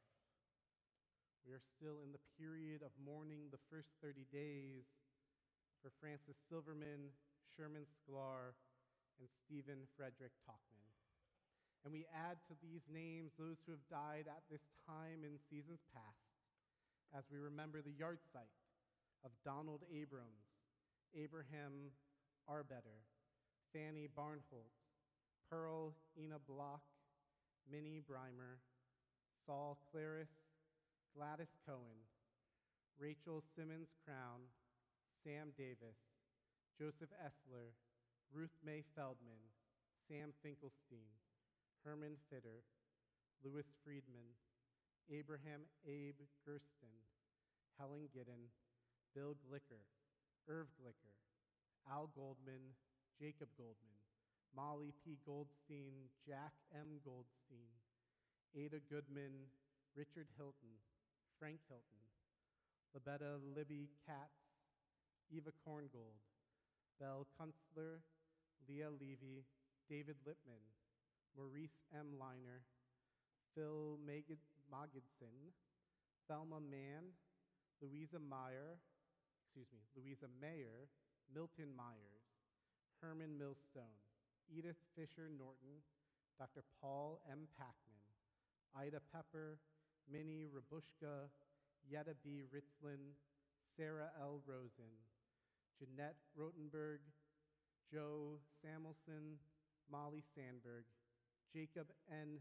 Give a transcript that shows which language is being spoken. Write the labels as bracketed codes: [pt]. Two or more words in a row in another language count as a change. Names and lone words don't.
[en] We are still in the period of mourning the first 30 days for Francis Silverman, Sherman Sklar, and Stephen Frederick Talkman. And we add to these names those who have died at this time in seasons past, as we remember the yahrzeit of Donald Abrams, Abraham Arbetter, Fanny Barnholtz, Pearl Ina Block, Minnie Breimer, Saul Claris, Gladys Cohen, Rachel Simmons Crown, Sam Davis, Joseph Essler, Ruth Mae Feldman, Sam Finkelstein, Herman Fitter, Louis Friedman, Abraham Abe Gersten, Helen Giddon, Bill Glicker, Irv Glicker, Al Goldman, Jacob Goldman, Molly P. Goldstein, Jack M. Goldstein, Ada Goodman, Richard Hilton, Frank Hilton, Labetta Libby Katz, Eva Korngold, Belle Kunstler, Leah Levy, David Lippman, Maurice M. Liner, Phil Magidson, Thelma Mann, Louisa Mayer, Milton Myers, Herman Millstone, Edith Fisher Norton, Dr. Paul M. Packman, Ida Pepper, Minnie Rabushka, Yetta B. Ritzlin, Sarah L. Rosen, Jeanette Rotenberg, Joe Samuelson, Molly Sandberg, Jacob N.